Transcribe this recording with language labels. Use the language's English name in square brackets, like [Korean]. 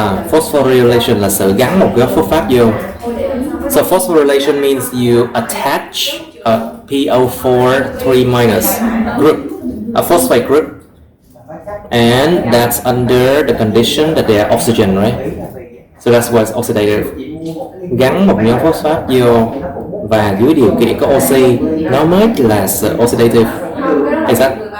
[Vietnamese] Phosphorylation là sự gắn một cái phosphate vô. [English] So phosphorylation means you attach a PO4 3- group, a phosphate group, and that's under the condition that they are oxygen, right? So that's why it's oxidative. [Vietnamese] Gắn một nhóm phosphate vô và dưới điều kiện có oxy nó mới là sự oxidative. [English] Is that?